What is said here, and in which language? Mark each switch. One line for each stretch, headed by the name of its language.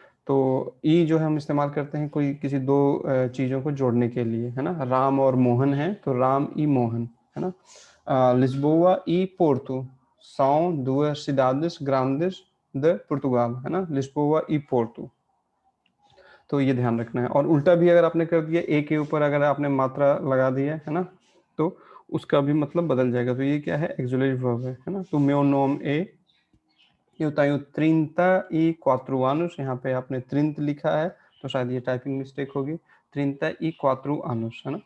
Hindi: तो ई जो है हम इस्तेमाल करते हैं कोई किसी दो चीज़ों को जोड़ने के लिए, है ना। राम और मोहन है तो राम ई मोहन, है ना।
Portuguese: लिस्बोआ ई पोर्टो, são duas cidades grandes de Portugal,
Hindi: है ना। लिस्बोआ ई पोर्टो, तो ये ध्यान रखना है। और उल्टा भी अगर आपने कर दिया, ए के ऊपर अगर आपने मात्रा लगा दी है ना, तो उसका भी मतलब बदल जाएगा। तो ये क्या है, एक्सुलरी वर्ब है ना। तो
Portuguese: meu nome é, eu tenho 34 anos,
Hindi: यहाँ पे आपने 30 लिखा है तो शायद ये टाइपिंग मिस्टेक होगी,
Portuguese: 34 anos,
Hindi: है ना।